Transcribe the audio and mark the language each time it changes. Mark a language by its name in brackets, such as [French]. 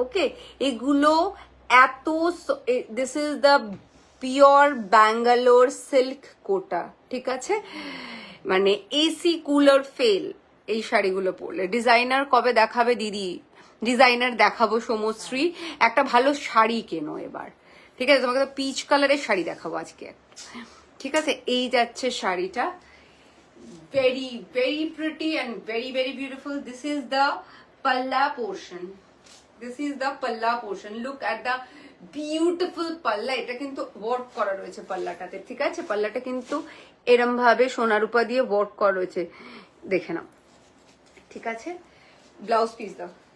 [English] okay, [Bangla] এগুলো এত, [English] this is the pure Bangalore silk Kota, [Bangla] ঠিক আছে? মানে এসি কুলার ফেল এই শাড়িগুলো পরলে। ডিজাইনার কবে দেখাবে দিদি? ডিজাইনার দেখাবো সমশ্রী, একটা ভালো শাড়ি কেনো এবার, ঠিক আছে? তোমাকে তো পিচ কালারের শাড়ি দেখাবো আজকে, ঠিক আছে? এই যাচ্ছে শাড়িটা, [English] very very pretty and very very beautiful. This is the palla portion, this is the palla portion. Look at the beautiful palla. [Bangla] এটা কিন্তু ওয়ার্ক করা রয়েছে পাল্লাটাতে, ঠিক আছে? পাল্লাটা কিন্তু এরম ভাবে সোনা রূপা দিয়ে ওয়ার্ক করা রয়েছে, দেখে নাও, ঠিক আছে? ব্লাউজ পিস দাও।